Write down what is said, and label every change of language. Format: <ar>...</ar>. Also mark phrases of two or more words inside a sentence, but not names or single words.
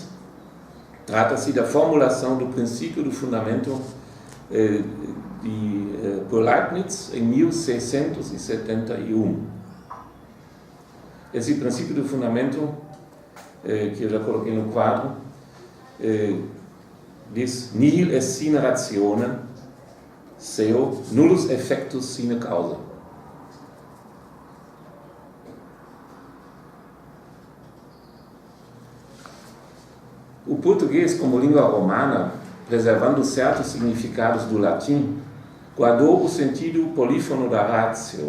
<pt>Trata-se da formulação do princípio do fundamento por Leibniz em 1671. Esse princípio do fundamento, que eu já coloquei no quadro, diz:</pt> <la>nihil est sine rationem, seo nullus effectus sine causa.</la> <pt>O português, como língua romana, preservando certos significados do latim, guardou o sentido polífono da ratio.</pt>